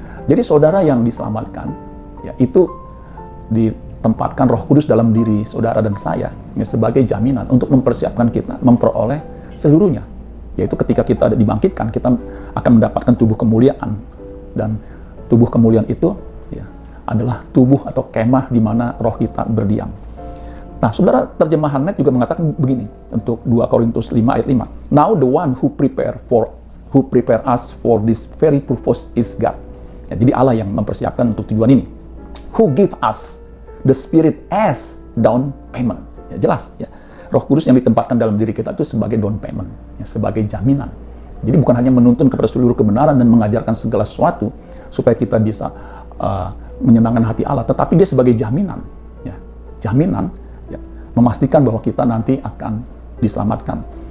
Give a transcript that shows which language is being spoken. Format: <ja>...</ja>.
<id>Jadi saudara yang diselamatkan, ya, itu ditempatkan Roh Kudus dalam diri saudara dan saya, ya, sebagai jaminan untuk mempersiapkan kita memperoleh seluruhnya. Yaitu ketika kita dibangkitkan, kita akan mendapatkan tubuh kemuliaan, dan tubuh kemuliaan itu, ya, adalah tubuh atau kemah di mana roh kita berdiam. Nah, saudara, terjemahan Net juga mengatakan begini untuk 2 Korintus 5 ayat 5.</id> <en>Now the one who prepare us for this very purpose is God.</en> <id>Ya, jadi Allah yang mempersiapkan untuk tujuan ini.</id> <en>Who give us the Spirit as down payment.</en> <id>Ya, jelas, ya. Roh Kudus yang ditempatkan dalam diri kita itu sebagai down payment, ya, sebagai jaminan. Jadi bukan hanya menuntun kepada seluruh kebenaran dan mengajarkan segala sesuatu supaya kita bisa menyenangkan hati Allah, tetapi dia sebagai jaminan, ya, jaminan, ya, memastikan bahwa kita nanti akan diselamatkan.</id>